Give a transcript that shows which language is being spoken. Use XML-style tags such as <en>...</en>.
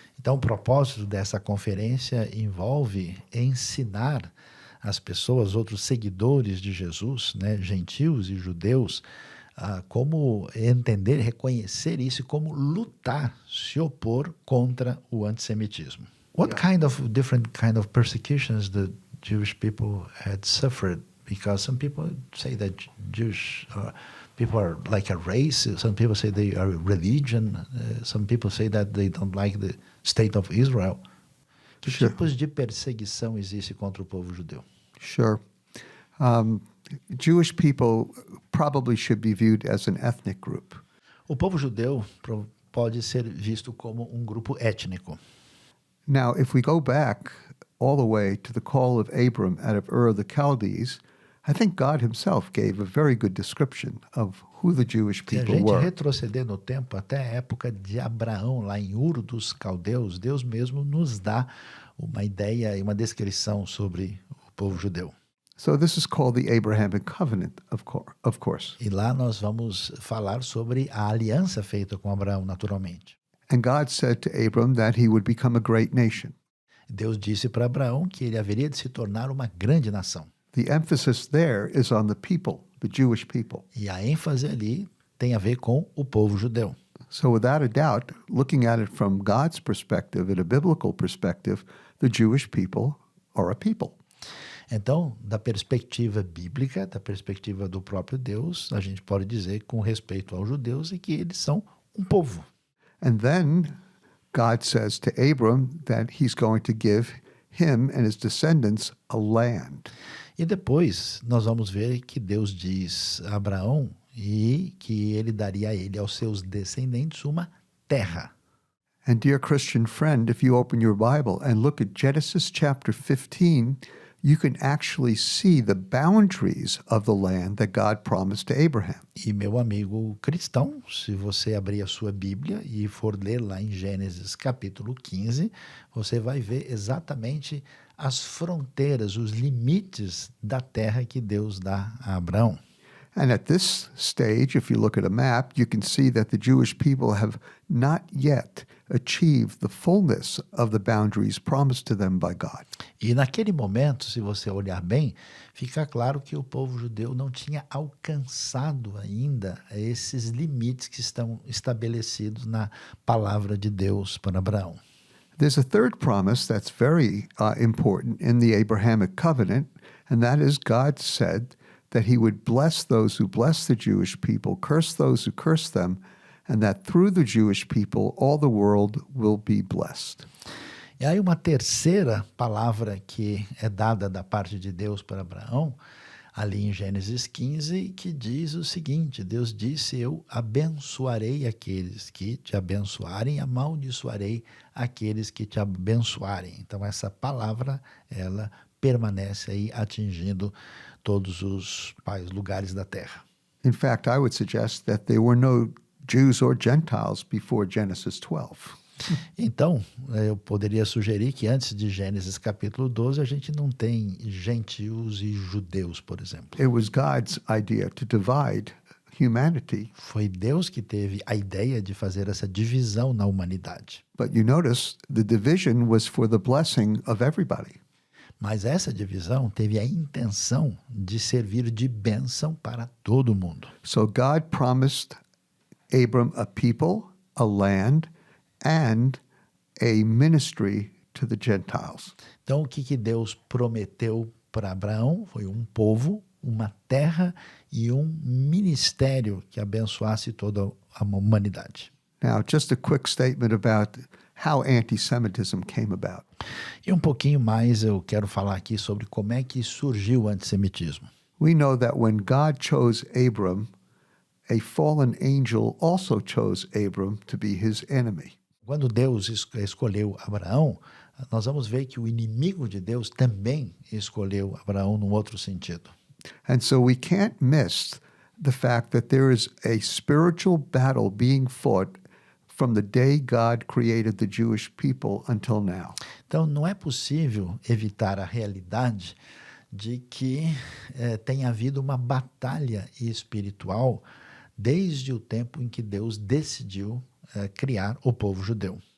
<pt>Então, o propósito dessa conferência envolve ensinar as pessoas, outros seguidores de Jesus, né, gentios e judeus, como entender, reconhecer isso e como lutar, se opor contra o antissemitismo.</pt> <en>What kind of different kind of persecutions the Jewish people had suffered? Because some people say that Jewish people are like a race. Some people say they are a religion. Some people say that they don't like the state of Israel.</en> <pt>Que tipos de perseguição existe contra o povo judeu?</pt> <en>Sure. Jewish people probably should be viewed as an ethnic group.</en> <pt>O povo judeu pode ser visto como um grupo étnico.</pt> <en>Now, if we go back all the way to the call of Abram out of Ur of the Chaldees, I think God himself gave a very good description of who the Jewish people</en> <pt>Se a gente</pt> <en>were.</en> <pt>retroceder no tempo até a época de Abraão, lá em Ur dos Caldeus, Deus mesmo nos dá uma ideia e uma descrição sobre o povo judeu.</pt> <en>So this is called the Abrahamic covenant, of course.</en> <pt>E lá nós vamos falar sobre a aliança feita com Abraão, naturalmente.</pt> <en>And God said to Abram that he would become a great nation.</en> <pt>Deus disse para Abraão que ele haveria de se tornar uma grande nação.</pt> <en>The emphasis there is on the people, the Jewish people.</en> <pt>E a ênfase ali tem a ver com o povo judeu.</pt> <en>So without a doubt, looking at it from God's perspective, in a biblical perspective, the Jewish people are a people.</en> <pt>Então, da perspectiva bíblica, da perspectiva do próprio Deus, a gente pode dizer com respeito aos judeus que eles são um povo.</pt> <en>And then God says to Abram that he's going to give him and his descendants a land.</en> <pt>E depois nós vamos ver que Deus diz a Abraão e que ele daria a ele, aos seus descendentes, uma terra.</pt> <en>And dear Christian friend, if you open your Bible and look at Genesis chapter 15, you can actually see the boundaries of the land that God promised to Abraham.</en> <pt>E meu amigo cristão, se você abrir a sua Bíblia e for ler lá em Gênesis capítulo 15, você vai ver exatamente as fronteiras, os limites da terra que Deus dá a Abraão.</pt> <en>And at this stage, if you look at a map, you can see that the Jewish people have not yet achieved the fullness of the boundaries promised to them by God.</en> <pt>E naquele momento, se você olhar bem, fica claro que o povo judeu não tinha alcançado ainda esses limites que estão estabelecidos na palavra de Deus para Abraão.</pt> <en>There's a third promise that's very important in the Abrahamic covenant, and that is God said that he would bless those who bless the Jewish people, curse those who curse them, and that through the Jewish people all the world will be blessed.</en> <pt>E aí uma terceira palavra que é dada da parte de Deus para Abraão, ali em Gênesis 15, que diz o seguinte: Deus disse, eu abençoarei aqueles que te abençoarem, amaldiçoarei aqueles que te abençoarem. Então essa palavra, ela permanece aí atingindo todos os lugares da terra.</pt> <en>In fact, I would suggest that there were no Jews or Gentiles before Genesis 12.</en> <pt>Então, eu poderia sugerir que antes de Gênesis capítulo 12, a gente não tem gentios e judeus, por exemplo.</pt> <en>It was God's idea to divide humanity.</en> <pt>Foi Deus que teve a ideia de fazer essa divisão na humanidade.</pt> <en>But you notice the division was for the blessing of everybody.</en> <pt>Mas essa divisão teve a intenção de servir de bênção para todo mundo.</pt> <en>So God promised Abram a people, a land, and a ministry to the Gentiles.</en> <pt>Então, o que Deus prometeu para Abraão foi um povo, uma terra e um ministério que abençoasse toda a humanidade.</pt> <en>Now, just a quick statement about how anti-Semitism came about.</en> <pt>E um pouquinho mais eu quero falar aqui sobre como é que surgiu o antissemitismo.</pt> <en>We know that when God chose Abram, a fallen angel also chose Abram to be his enemy.</en> <pt>Quando Deus escolheu Abraão, nós vamos ver que o inimigo de Deus também escolheu Abraão num outro sentido.</pt> <en>And so we can't miss the fact that there is a spiritual battle being fought from the day God created the Jewish people until now.</en> <pt>Então, não é possível evitar a realidade de que tem havido uma batalha espiritual desde o tempo em que Deus decidiu criar o povo judeu.</pt>